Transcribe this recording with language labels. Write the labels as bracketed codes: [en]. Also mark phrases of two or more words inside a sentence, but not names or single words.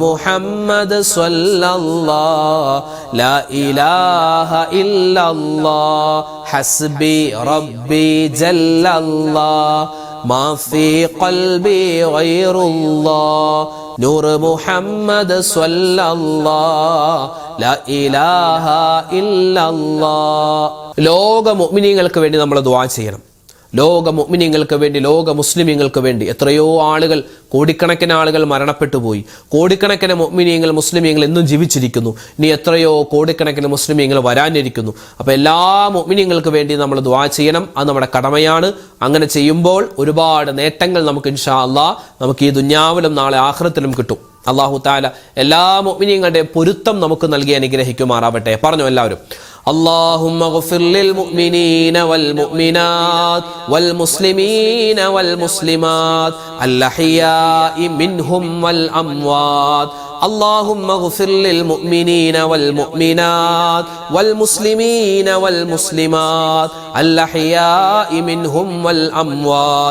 [ar] محمد صلى الله لا إله إلا الله حسبي ربي جل الله ما في قلبي غير الله نور محمد صلى الله لا إله إلا الله [ml] ലോക മുഅ്മിനീങ്ങൾക്ക് വേണ്ടി നമ്മൾ ദുആ ചെയ്യണം. ലോക മുഅ്മിനീങ്ങൾക്ക് വേണ്ടി, ലോക മുസ്ലിമീങ്ങൾക്ക് വേണ്ടി. എത്രയോ ആളുകൾ, കോടിക്കണക്കിന് ആളുകൾ മരണപ്പെട്ടു പോയി. കോടിക്കണക്കിന് മുഅ്മിനീങ്ങൾ, മുസ്ലിമീങ്ങൾ എന്നും ജീവിച്ചിരിക്കുന്നു. ഇനി എത്രയോ കോടിക്കണക്കിന് മുസ്ലിമീങ്ങൾ വരാനിരിക്കുന്നു. അപ്പോൾ എല്ലാ മുഅ്മിനീങ്ങൾക്ക് വേണ്ടി നമ്മൾ ദുആ ചെയ്യണം. അത് നമ്മുടെ കടമയാണ്. അങ്ങനെ ചെയ്യുമ്പോൾ ഒരുപാട് നേട്ടങ്ങൾ നമുക്ക് [ar] إن شاء الله [ml] നമുക്ക് ഈ ദുനിയാവിലും നാളെ ആഖിറത്തിലും കിട്ടും. [ar] الله تعالى [ml] എല്ലാ മുഅ്മിനീങ്ങളുടെയും പൊരുത്തം നമുക്ക് നൽകി അനുഗ്രഹിക്കുമാറാവട്ടെ. പറഞ്ഞു എല്ലാവരും. [ar] اللهم اغفر للمؤمنين والمؤمنات والمسلمين والمسلمات الأحياء منهم والأموات. اللهم اغفر للمؤمنين والمؤمنات والمسلمين والمسلمات الأحياء منهم والأموات.